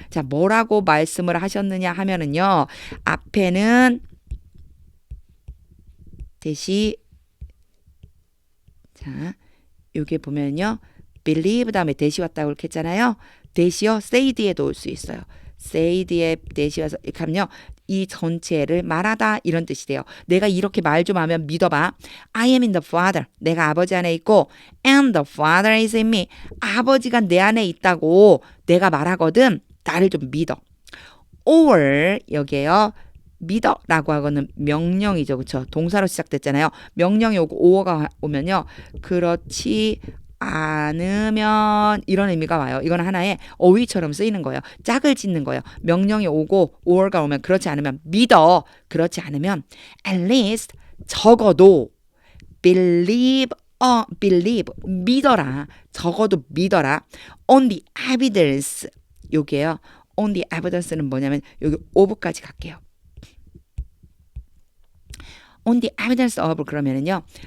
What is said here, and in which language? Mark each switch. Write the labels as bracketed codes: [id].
[ko] 자, 뭐라고 말씀을 하셨느냐 하면은요. 앞에는 대시 자, 여기 보면요. believe 다음에 대시 왔다고 이렇게 했잖아요. 대시요. say 뒤에도 올 수 있어요. say 뒤에 대시 와서 이렇게 하면요. 이 전체를 말하다 이런 뜻이 돼요. 내가 이렇게 말 좀 하면 믿어봐. [en] I am in the Father. [ko] 내가 아버지 안에 있고 [en] and the Father is in me. [ko] 아버지가 내 안에 있다고 내가 말하거든. 나를 좀 믿어. or 여기에요. 믿어라고 하고는 명령이죠. 그렇죠? 동사로 시작됐잖아요. 명령이 오고 or가 오면요. 그렇지 않으면 이런 의미가 와요. 이건 하나의 어휘처럼 쓰이는 거예요. 짝을 짓는 거예요. 명령이 오고 or가 오면 그렇지 않으면 믿어. 그렇지 않으면 at least 적어도 believe 믿어라. 적어도 믿어라. [en] on the evidence. [ko] 요게요. [en] on the evidence [ko] 는 뭐냐면 여기 of까지 갈게요. [en] on the evidence of [ko] 그러면은요.